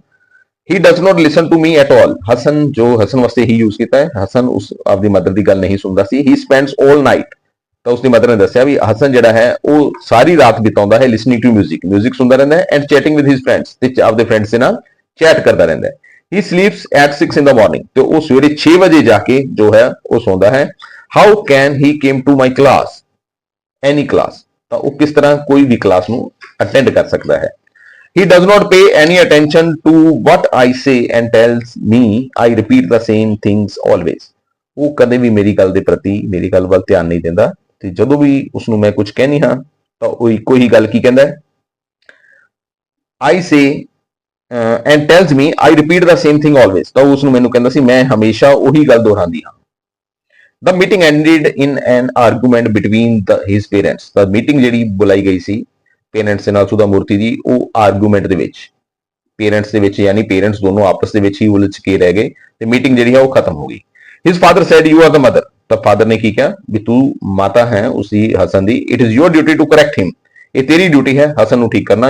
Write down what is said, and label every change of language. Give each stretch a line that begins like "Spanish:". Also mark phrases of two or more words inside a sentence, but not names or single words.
English: He does not listen to me at all,
Punjabi: ਹਸਨ ਜੋ ਹਸਨ ਵਾਸਤੇ ਹੀ ਯੂਜ਼ ਕੀਤਾ ਹੈ, ਹਸਨ ਉਸ ਆਪਦੀ ਮਦਰ ਦੀ ਗੱਲ ਨਹੀਂ ਸੁਣਦਾ ਸੀ।
English: He spends all night,
Punjabi: ਤਾਂ ਉਸਦੀ ਮਦਰ ਨੇ ਦੱਸਿਆ ਵੀ ਹਸਨ ਜਿਹੜਾ ਹੈ ਉਹ ਸਾਰੀ ਰਾਤ ਬਿਤਾਉਂਦਾ ਹੈ
English: listening to music
Punjabi: ਸੁਣਦਾ ਰਹਿੰਦਾ ਹੈ,
English: and chatting with his friends,
Punjabi: ਤੇ ਆਪਦੇ ਫਰੈਂਡਸ ਦੇ ਨਾਲ ਚੈਟ ਕਰਦਾ ਰਹਿੰਦਾ ਹੈ।
English: He sleeps at 6 in the morning,
Punjabi: ਤੇ ਉਹ ਸਵੇਰੇ 6 ਵਜੇ ਜਾ ਕੇ ਜੋ ਹੈ ਉਹ ਸੌਂਦਾ ਹੈ।
English: How can he came to my class, any class,
Punjabi: ਤਾਂ ਉਹ ਕਿਸ ਤਰ੍ਹਾਂ ਕੋਈ ਵੀ ਕਲਾਸ ਨੂੰ ਅਟੈਂਡ ਕਰ ਸਕਦਾ ਹੈ।
English: He does not pay any attention to what I say and tells me I repeat the same things always,
Punjabi: ਉਹ ਕਦੇ ਵੀ ਮੇਰੀ ਗੱਲ ਦੇ ਪ੍ਰਤੀ, ਮੇਰੀ ਗੱਲ ਵੱਲ ਧਿਆਨ ਨਹੀਂ ਦਿੰਦਾ, ਤੇ ਜਦੋਂ ਵੀ ਉਸ ਨੂੰ ਮੈਂ ਕੁਝ ਕਹਿਨੀ ਹਾਂ ਤਾਂ ਉਹ ਇੱਕੋ ਹੀ ਗੱਲ ਕੀ ਕਹਿੰਦਾ ਹੈ,
English: I say and tells me I repeat the same thing always,
Punjabi: ਤਾਂ ਉਸ ਨੂੰ ਮੈਨੂੰ ਕਹਿੰਦਾ ਸੀ ਮੈਂ ਹਮੇਸ਼ਾ ਉਹੀ ਗੱਲ ਦੁਹਰਾਉਂਦੀ ਹਾਂ।
English: The meeting ended in an argument between his parents,
Punjabi: ਤਾਂ ਮੀਟਿੰਗ ਜਿਹੜੀ ਬੁਲਾਈ ਗਈ ਸੀ ਪੇਰੈਂਟਸ ਦੇ ਨਾਲ ਸੁਧਾ ਮੂਰਤੀ ਦੀ, ਉਹ ਆਰਗੂਮੈਂਟ ਦੇ ਵਿੱਚ, ਪੇਰੈਂਟਸ ਦੇ ਵਿੱਚ, ਯਾਨੀ ਪੇਰੈਂਟਸ ਦੋਨੋਂ ਆਪਸ ਦੇ ਵਿੱਚ ਹੀ ਉਲਝ ਕੇ ਰਹਿ ਗਏ ਤੇ ਮੀਟਿੰਗ ਜਿਹੜੀ ਹੈ ਉਹ ਖਤਮ ਹੋ ਗਈ।
English: His father said you are the mother,
Punjabi: ਤਾਂ ਫਾਦਰ ਨੇ ਕੀ ਕਿਹਾ ਵੀ ਤੂੰ ਮਾਤਾ ਹੈ ਉਸਦੀ ਹਸਨ ਦੀ।
English: It is your duty to correct him,
Punjabi: ਇਹ ਤੇਰੀ ਡਿਊਟੀ ਹੈ ਹਸਨ ਨੂੰ ਠੀਕ ਕਰਨਾ।